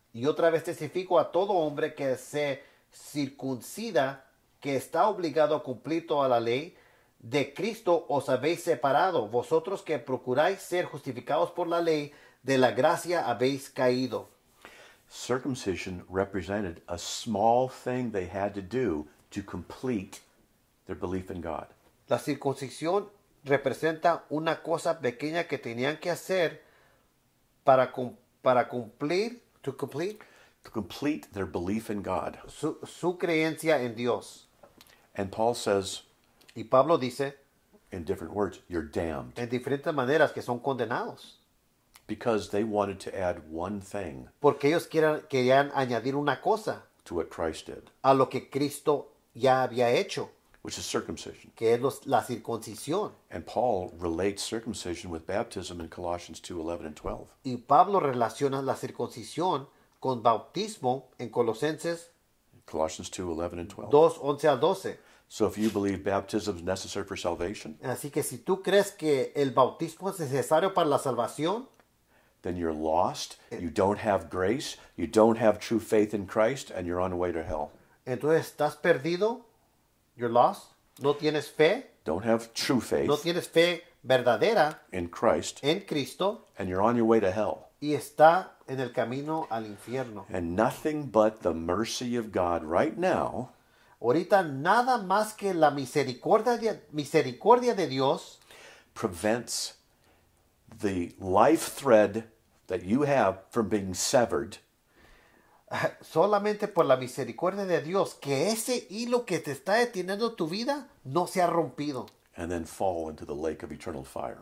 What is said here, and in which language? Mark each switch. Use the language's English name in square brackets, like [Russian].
[Spanish] Y otra vez testifico a todo hombre que se circuncida, que está obligado a cumplir toda la ley. De Cristo os habéis separado, vosotros que procuráis ser justificados por la ley, de la gracia habéis caído. [English] Circumcision represented a small thing they had to do to complete their belief in God. [Spanish] La circuncisión representa una cosa pequeña que tenían que hacer para cumplir, [English] to complete their belief in God. [Spanish] su creencia en Dios. [English] And Paul says, [Spanish] Y Pablo dice, [English] in different words, you're damned. [Spanish] en diferentes maneras, que son condenados. [English] Because they wanted to add one thing [Spanish] Porque ellos querían añadir una cosa [English] to what Christ did, [Spanish] a lo que Cristo ya había hecho, [English] which is circumcision. [Spanish] que es la circuncisión. [English] And Paul relates circumcision with baptism in Colossians 2, 11 and 12. [Spanish] Y Pablo relaciona la circuncisión con bautismo en Colosenses [English] Colossians 2, 11 and 12. [Spanish] 2, 11 al 12. [English] So if you believe baptism is necessary for salvation, [Spanish] Así que si tú crees que el bautismo es necesario para la salvación, [English] then you're lost, you don't have grace, you don't have true faith in Christ, and you're on the way to hell. [Spanish] entonces estás perdido, [English] you're lost, [Spanish] no tienes fe, [English] Don't have true faith [Spanish] no tienes fe verdadera [English] in Christ, [Spanish] en Cristo [English] and you're on your way to hell. [Spanish] y está en el camino al infierno. [English] And nothing but the mercy of God right now [Spanish] Ahorita nada más que la misericordia de Dios [English] prevents the life thread that you have from being severed, [Spanish] solamente por la misericordia de Dios, que ese hilo que te está deteniendo tu vida no se ha rompido [English] and then fall into the lake of eternal fire.